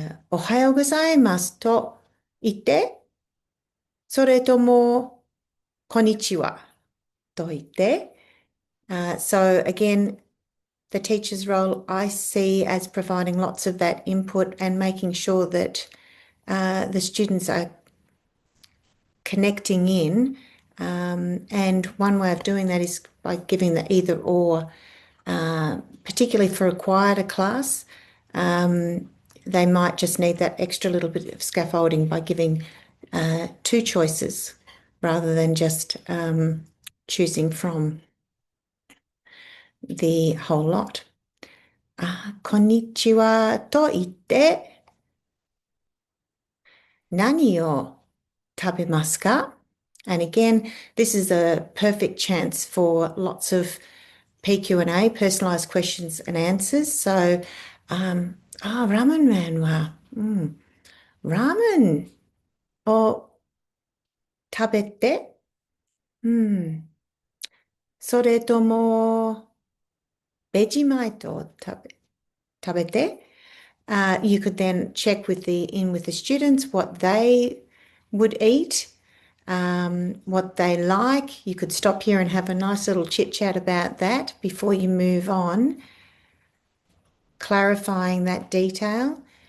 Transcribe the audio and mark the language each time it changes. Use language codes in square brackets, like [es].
[ja] おはようございますと言って、それともこんにちはと言って。 [en] So again, the teacher's role I see as providing lots of that input and making sure that the students are connecting in. And one way of doing that is by giving the either or, particularly for a quieter class. They might just need that extra little bit of scaffolding by giving two choices rather than just choosing from the whole lot. [ja] こんにちはと言って何を食べますか? [en] And again, this is a perfect chance for lots of PQ&A, personalised questions and answers. [ja] So, ramen man wa, ramen を食べて、それともベジマイトを食べて。 [en] You could then check with the students what they would eat, what they like. You could stop here and have a nice little chit chat about that before you move on, clarifying that detail.